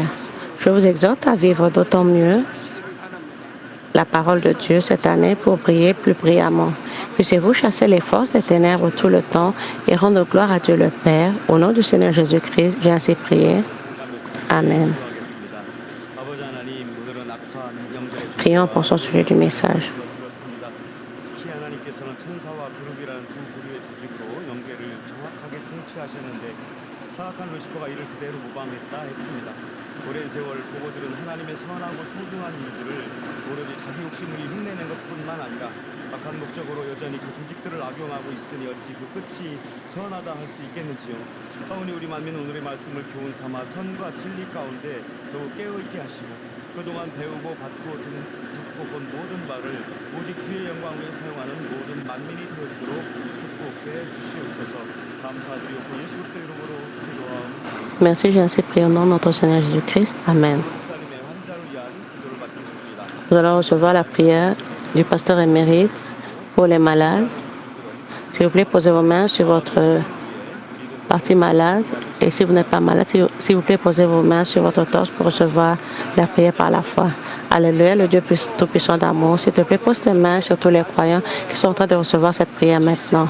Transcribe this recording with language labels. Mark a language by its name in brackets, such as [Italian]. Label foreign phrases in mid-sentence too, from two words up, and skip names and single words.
[French] Je vous exhorte à vivre d'autant mieux la parole de Dieu cette année pour briller plus brillamment. Puissiez-vous chasser les forces des ténèbres tout le temps et rendre gloire à Dieu le Père. Au nom du Seigneur Jésus-Christ, j'ai ainsi prié. Amen. Prions pour son sujet du message. [Korean] 사악한 루시퍼가 이를 그대로 모방했다 했습니다. 오랜 세월 보고들은 하나님의 선하고 소중한 일들을 오로지 자기 욕심을 흉내낸 것뿐만 아니라 악한 목적으로 여전히 그 조직들을 악용하고 있으니 어찌 그 끝이 선하다 할 수 있겠는지요. 하오니 우리 만민은 오늘의 말씀을 교훈 삼아 선과 진리 가운데 더욱 깨어있게 하시고 그동안 배우고 받고 듣고 본 모든 바를 오직 주의 영광 위에 사용하는 모든 만민이 되어지도록 축복해 주시옵소서. 감사드리옵고 예수 그리스도의 이름으로 기도하옵나이다. [French] Merci, j'ai ainsi prié au nom de notre Seigneur Jésus-Christ. Amen. [Korean] 목사님의 환자를 위한 기도를 받겠습니다. [French] Nous allons recevoir la prière du pasteur émérite pour les malades. S'il vous plaît, posez vos mains sur votre partie malade. Et si vous n'êtes pas malade, s'il vous plaît, posez vos mains sur votre torse pour recevoir la prière par la foi. Alléluia, le Dieu tout-puissant d'amour. S'il te plaît, pose tes mains sur tous les croyants qui sont en train de recevoir cette prière maintenant.